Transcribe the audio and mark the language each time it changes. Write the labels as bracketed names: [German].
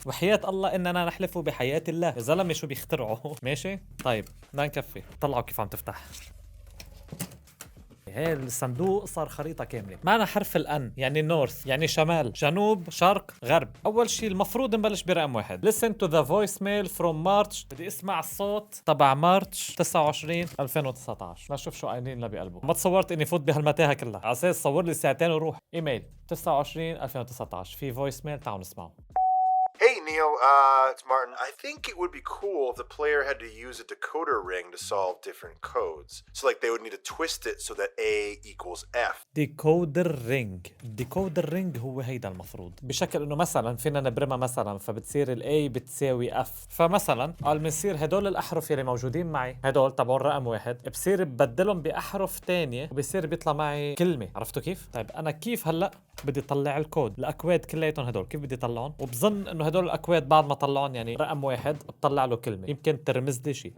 [Arabic] وحياة الله اننا نحلف بحياة الله، يا زلمة شو بيخترعوا؟ ماشي طيب بدنا نكفي. طلعوا كيف عم تفتح. هي الصندوق صار خريطة كاملة، معنا حرف الأن يعني نورث يعني شمال، جنوب، شرق، غرب. أول شيء المفروض نبلش برقم 1. [English] Listen to the voicemail from March. [Arabic] بدي اسمع الصوت تبع مارتش 29 2019. نشوف شو قايلين لنا بقلبه. ما تصورت اني فوت بهالمتاهة كلها، على اساس صور لي ساعتين وروح. ايميل 29 2019 في فويس ميل، تعالوا نسمعه. [English] Hey, Neo, it's Martin. I think it would be cool if the player had to use a decoder ring to solve different codes. So, like, they would need to twist it so that A equals F. [Arabic] ديكودر رينج. الديكودر رينج هو هيدا المفروض بشكل انه مثلا فينا نبرمها مثلا، فبتصير الاي بتساوي اف. فمثلا قال بنصير هدول الاحرف اللي موجودين معي هدول تبعون رقم 1 بصير ببدلهم باحرف تانية وبصير بيطلع معي كلمه. عرفتوا كيف؟ طيب انا كيف هلا بدي اطلع الكود؟ الاكواد كلياتهم هدول كيف بدي اطلعهم؟ وبظن انه هدول الاكواد بعد ما طلعون يعني رقم 1 بطلع له كلمه، يمكن ترمز لي شيء.